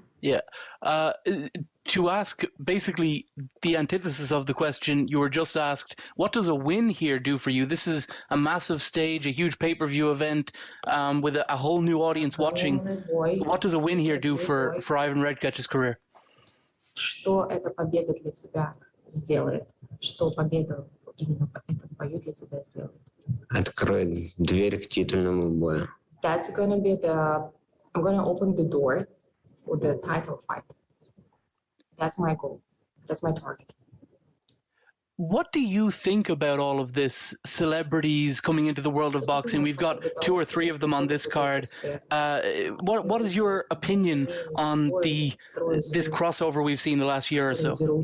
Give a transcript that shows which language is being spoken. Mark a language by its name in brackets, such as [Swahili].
[English] Yeah. To ask basically the antithesis of the question you were just asked, what does a win here do for you? This is a massive stage, a huge pay-per-view event with a whole new audience watching. What does a win here do for Ivan Redkach's career? [Russian] Что эта победа для тебя сделает? Что победа именно в этом бою для тебя сделает? Откроет дверь к титульному бою. [English] That's gonna be I'm gonna open the door for the title fight. That's my goal. That's my target. What do you think about all of this? Celebrities coming into the world of boxing. We've got 2 or 3 of them on this card. What is your opinion on this crossover we've seen the last year or so?